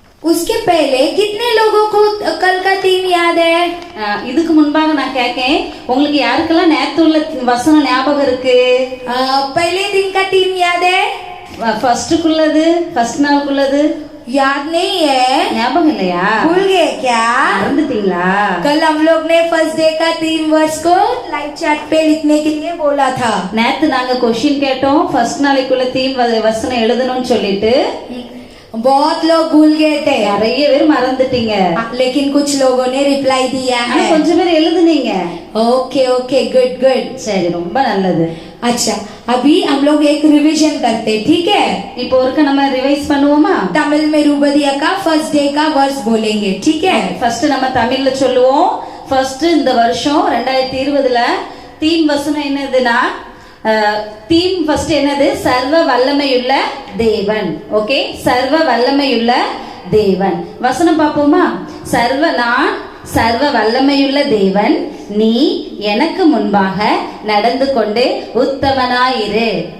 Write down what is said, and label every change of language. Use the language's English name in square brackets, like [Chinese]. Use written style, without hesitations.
[Hindi] उसके पहले कितने लोगों को कल का थीम याद है? [Tamil] இதுக்கு முன்பாக நான் கேட்கேன், உங்களுக்கு யாருக்கெல்லாம் நேத்து உள்ள வசனம் ஞாபகம் இருக்கு? [Hindi] पहले दिन का थीम याद है? [Tamil] ஃபர்ஸ்ட் நாளுக்குள்ளது [Hindi] याद नहीं है? [Tamil] ஞாபகம் இல்லையா? [Hindi] भूल गए क्या? [Tamil] மறந்துட்டீங்களா? [Hindi] कल हम लोग ने फर्स्ट डे का 3 वर्ष को लाइव चैट पे लिखने के लिए बोला था। [Tamil] நேத்து நாங்க क्वेश्चन கேட்டோம், ஃபர்ஸ்ட் நாளைக்குள்ள தீம் வசனம் எழுதணும்னு சொல்லிட்டு [Hindi] बहुत लोग भूल गए थे, [Tamil] நிறைய பேர் மறந்துட்டீங்க, [Hindi] लेकिन कुछ लोगों ने रिप्लाई दिया [Tamil] ஆனா [Hindi] है। [Tamil] கொஞ்சம் பேர் எழுதுனீங்க। [Hindi] Okay okay, good good. [Tamil] சரி, ரொம்ப நல்லது। [Hindi] अच्छा, अभी हम लोग एक रिवीजन करते, ठीक है? [Tamil] இப்போ ஒருக்க நம்ம ரிவைஸ் பண்ணுவோமா? [Hindi] तमिल में रूबदिया का फर्स्ट डे का वर्स बोलेंगे, ठीक है? [Tamil] ஃபர்ஸ்ட் நம்ம தமிழ்ல சொல்லுவோம். ஃபர்ஸ்ட் இந்த வருஷம் 2020ல தீம் வசனம் என்னதுன்னா தீம் ஃபர்ஸ்ட் என்னது? சர்வ வல்லமையுள்ள தேவன். ஓகே, சர்வ வல்லமையுள்ள தேவன். வசனம் பார்ப்போமா? நான் சர்வ வல்லமையுள்ள தேவன், நீ எனக்கு முன்பாக நடந்து கொண்டு உத்தமனாயிரு.